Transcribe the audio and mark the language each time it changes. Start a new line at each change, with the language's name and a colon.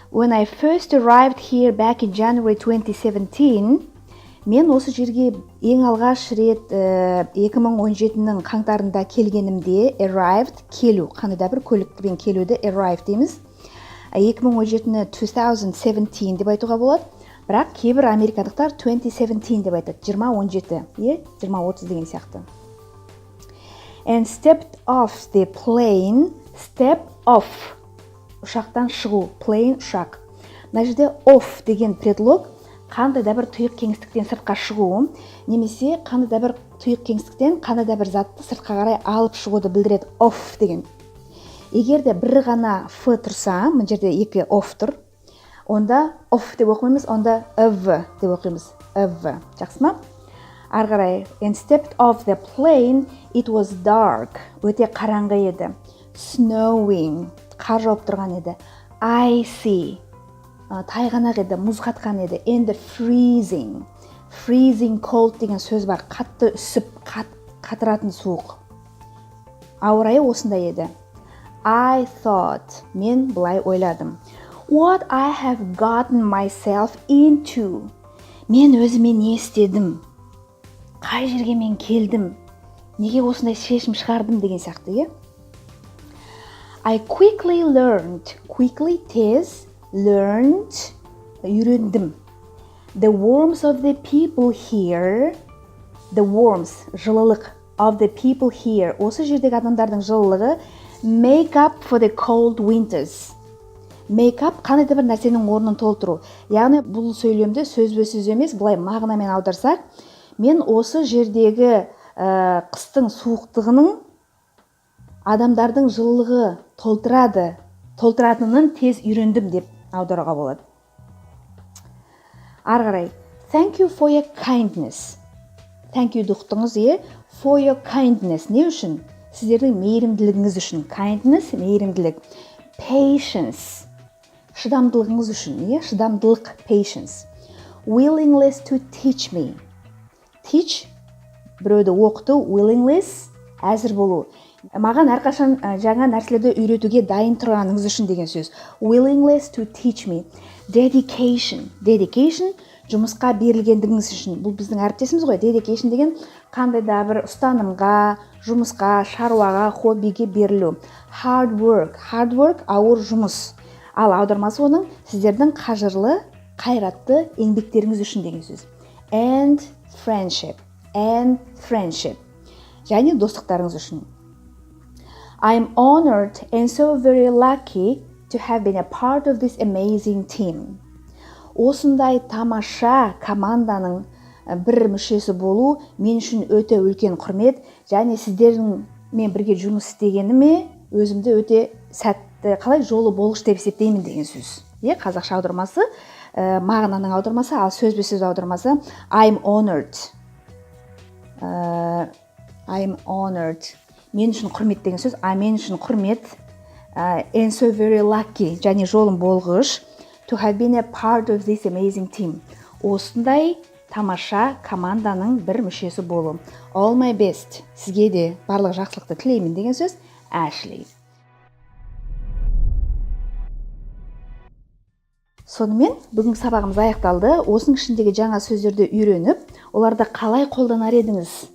English: When I first arrived here back in January 2017,
Kazakh: мен осы жерге ең алғаш рет 2017-нің қаңтарында келгенімде, arrived, келу, қандай да бір көлікпен келуді arrived дейміз. 2017-ні 2017 деп айтуға болады, бірақ кейбір американдықтар 2017 деп айтады, 2017, 2030 деген сияқты.
English: And stepped off the plane, step off,
Kazakh: ұшақтан шығу,
English: plane, ұшақ.
Kazakh: Мына жерде off деген предлог, қандай да бір тұйық кеңістіктен сыртқа шығу, немесе қандай да бір тұйық кеңістіктен қандай да бір затты сыртқа қарай алып шығуды білдіреді, off деген. Егер де бір ғана F тұрса, мына жерде 2 off тұр, онда off деп оқимыз, онда of деп оқимыз, of. Жақсы ма? Ары қарай,
English: and stepped off the plane, it was dark,
Kazakh: өте қараңғы еді. Snowing, қар жауып тұрған еді. Icy, тайғанақ еді, мұз қатқан еді.
English: And freezing, freezing cold
Kazakh: деген сөз бар, қатты үсіп, қатыратын суық. Ауа райы осындай еді.
English: I thought,
Kazakh: мен былай ойладым.
English: What I have gotten myself into.
Kazakh: Мен өзіме не істедім? Қай жерге мен келдім? неге осындай шешім шығардым деген сияқты, иә?
English: I quickly learned, quickly тез, learned, үйрендім. The warmth of the people here, the warmth, жылылық, of the people here,
Kazakh: осы жердегі адамдардың жылылығы,
English: make up for the cold winters.
Kazakh: Make up қандай да бір нәрсенің орнын толтыру. Яғни бұл сөйлемді сөзбе-сөз емес, былай мағынамен аударсақ, мен осы жердегі қыстың суықтығының адамдардың жылылығы толтыратынын тез үйрендім деп аударуға болады. Ары қарай,
English: thank you for your kindness. Thank you дұқтыңыз, for your kindness.
Kazakh: Не үшін? Сіздердің мейірімділігіңіз үшін. Kindness, мейірімділік. Patience, шыдамдылығыңыз үшін. Шыдамдылық, patience.
English: Willingness to teach me.
Kazakh: Teach, біреуді оқыту, willingness, әзір болу. Маған әрқашан жаңа нәрселерді үйретуге дайын тұрғаныңыз үшін деген сөз.
English: Willingness to teach me. Dedication.
Kazakh: Dedication, жұмысқа берілгендігіңіз үшін. Бұл біздің әріптесіміз ғой. Dedication деген қандай да бір ұстанымға, жұмысқа, шаруаға, хоббиге берілу.
English: Hard work. Hard work,
Kazakh: ауыр жұмыс. Ал аудармасы оның сіздердің қажырлы, қайратты еңбектеріңіз үшін деген сөз.
English: And friendship. And friendship.
Kazakh: Және достықтарыңыз үшін.
English: I'm honored and so very lucky to have been a part of this amazing team.
Kazakh: Осындай тамаша команданың бір мүшесі болу мен үшін өте үлкен құрмет, және сіздермен бірге жұмыс істегеніме өзімді өте сәтті, қалай жолы болғыш деп есептеймін деген сөз. Қазақша аудармасы, мағынаның аудармасы, ал сөзбе-сөз аудармасы
English: I'm honored. I'm honored.
Kazakh: Мен үшін құрмет деген сөз, мен үшін құрмет,
English: and so very lucky,
Kazakh: және жолым болғыш,
English: to have been a part of this amazing team.
Kazakh: Осындай тамаша команданың бір мүшесі болу.
English: All my best.
Kazakh: Сізге де барлық жақсылықты тілеймін деген сөз, Ashley. Сонымен, бүгінгі сабағымыз аяқталды. Осының ішіндегі жаңа сөздерді үйреніп, оларды қалай қолданар едіңіз?